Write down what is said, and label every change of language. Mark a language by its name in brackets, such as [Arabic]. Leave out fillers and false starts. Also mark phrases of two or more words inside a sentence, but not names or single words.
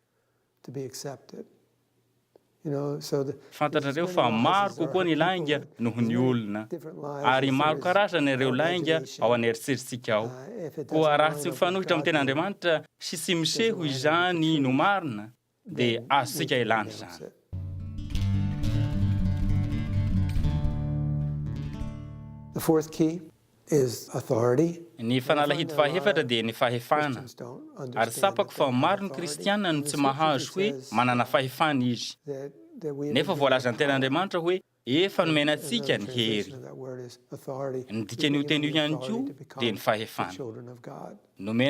[Malagasy] fantatrareo fa maro kokoa ny lainga noho ny olona ary maro karazana ireo lainga ao aneritseritsika ao koa raha tsy mifanohitra amin'ny ten'Andriamanitra sy tsy miseho izany no marina dia azontsika ilana izany [English] The fourth key is authority. [Malagasy] ny fanalahidy fahefatra dia ny fahefana ary tsapako fa maro ny kristianina no tsy mahazo hoe manana fahefana izy nefa voalazan'ny ten'Andriamanitra hoe efa nomena antsika ny hery ny dikan'io teny io ihany koa dia ny fahefana nomena